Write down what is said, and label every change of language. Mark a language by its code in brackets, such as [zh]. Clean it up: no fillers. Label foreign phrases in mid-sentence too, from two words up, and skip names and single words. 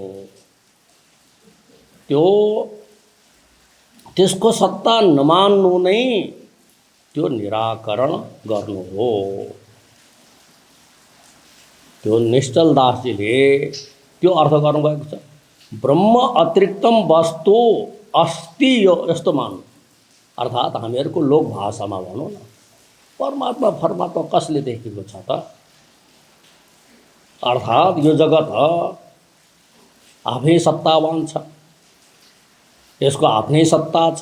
[ne] त्यसको सत्ता नमान्नु नै त्यो निराकरण गर्नु हो। त्यो निश्चल दासजीले त्यो अर्थ गर्नुभएको छ। [sa] ब्रह्म अतिरिक्तम वस्तु अस्ति [ne] यो यस्तो मान्नु। अर्थात् हामीहरूको लोक भाषामा भनौँ न, परमात्मा कसले देखेको छ त? अर्थात् यो जगत आफै सत्तावान छ, यसको आफ्नै सत्ता छ।